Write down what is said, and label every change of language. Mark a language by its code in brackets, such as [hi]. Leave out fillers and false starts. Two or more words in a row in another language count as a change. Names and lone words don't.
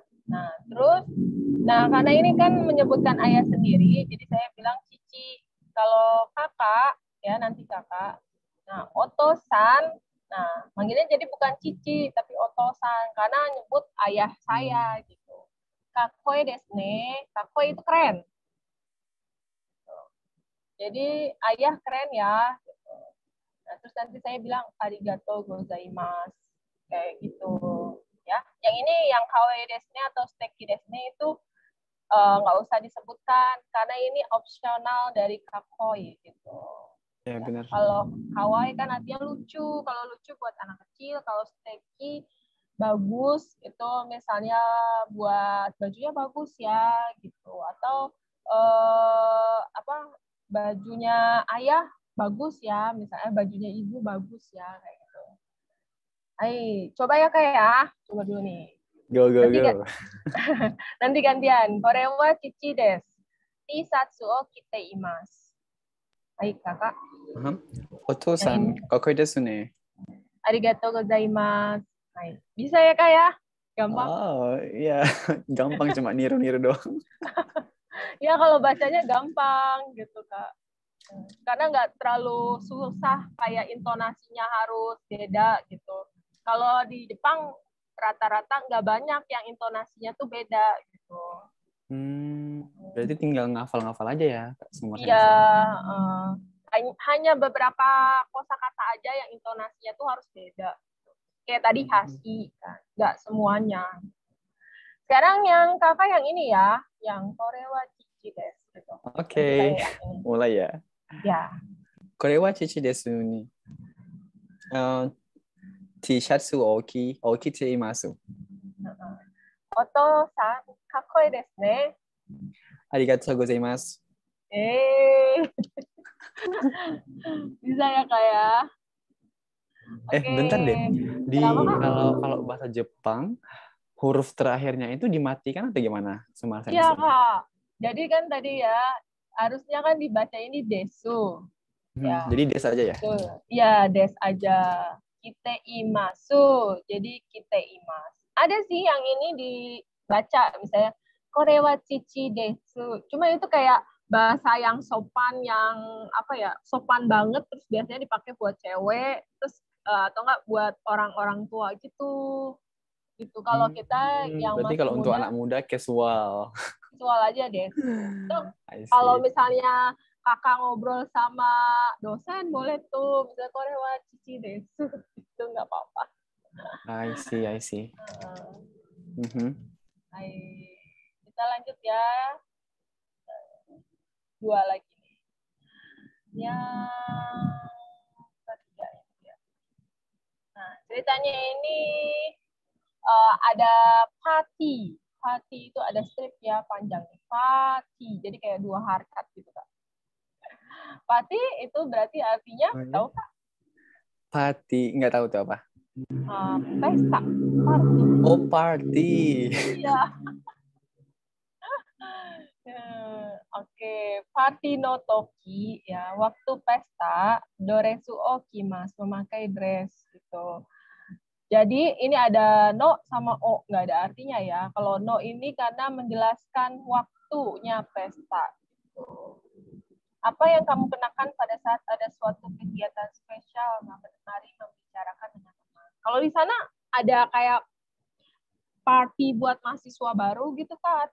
[id] Nah, terus, karena ini kan menyebutkan ayah sendiri, jadi saya bilang cici. Kalau kakak, ya nanti kakak. Nah, otosan, nah, manggilnya jadi bukan cici, tapi otosan, karena nyebut ayah saya, gitu. [ja] かこいですね, [id] kakoi itu keren. Jadi, ayah keren ya. Gitu. Nah, terus nanti saya bilang [ja] ありがとうございます [id] kayak gitu ya. Yang ini yang [ja] かわいいですね [id] atau [ja] すてきですね [id] itu nggak usah disebutkan karena ini opsional dari kakoi gitu. Ya, benar. Kalau kawaii kan artinya lucu. Kalau lucu buat anak kecil, kalau suteki bagus itu misalnya buat bajunya bagus ya gitu, atau bajunya ayah bagus ya, misalnya bajunya ibu bagus ya kayak gitu. Ayo coba ya kak ya, coba dulu nih. Go. Nanti gantian. [ja] これはちちです。ティサツをきています. [id] Ayo kakak. [ja] おとうさん、かこいですね. ありがとうございます. [id] Bisa ya kak ya? Gampang. Oh, iya. Gampang cuma niru-niru doang. Ya kalau bacanya gampang gitu kak. Karena nggak terlalu susah kayak intonasinya harus beda gitu. Kalau di Jepang rata-rata nggak banyak yang intonasinya tuh beda gitu. Berarti tinggal ngafal-ngafal aja ya, semua Iya, sensei. hanya beberapa kosakata aja yang intonasinya tuh harus beda. Kayak tadi hashi kan, nggak semuanya. Sekarang yang kakak yang ini ya, yang [ja] これはちちです [id] gitu. Oke, mulai ya. Ya. [ja] これはちちですに. T-shirtsを着ています. おとうさん、かこいですね. ありがとうございます. [id] Bisa ya kak ya? Bentar deh. Kalau bahasa Jepang, huruf terakhirnya itu dimatikan atau gimana, Sumar Sensei? Iya kak. Jadi kan tadi ya, harusnya kan dibaca ini desu. Ya. Jadi des aja ya? Iya, des aja. [ja] きています. [id] Jadi [ja] きています. [id] Ada sih yang ini dibaca, misalnya [ja] これはちちです. [id] Cuma itu kayak bahasa yang sopan, yang sopan banget, terus biasanya dipakai buat cewek, terus atau enggak buat orang-orang tua gitu. Gitu. Kalau kita yang berarti masih kalau muda, untuk anak muda casual. Casual aja deh. Kalau misalnya kakak ngobrol sama dosen, boleh tuh misalnya [ja] これはちちです, [id] itu nggak apa-apa. [en] I see. [id] Kita lanjut ya. 2 lagi nih. Yang ketiga ini ya. Nah, ceritanya ini ada party. Party itu ada strip ya panjang. Party. Jadi kayak 2 harakat gitu kan. Party itu berarti artinya tahu Kak? Party, nggak tahu tuh apa. Pesta. Party. Oh, party. Iya. Oke, [ja] パーティーのとき [id] ya, waktu pesta [ja] ドレスをきます, [id] memakai dress gitu. Jadi ini ada no sama o, nggak ada artinya ya. Kalau no ini karena menjelaskan waktunya pesta. Gitu. Apa yang kamu kenakan pada saat ada suatu kegiatan spesial? Mari membicarakan dengan teman. Kalau di sana ada kayak party buat mahasiswa baru gitu Kak?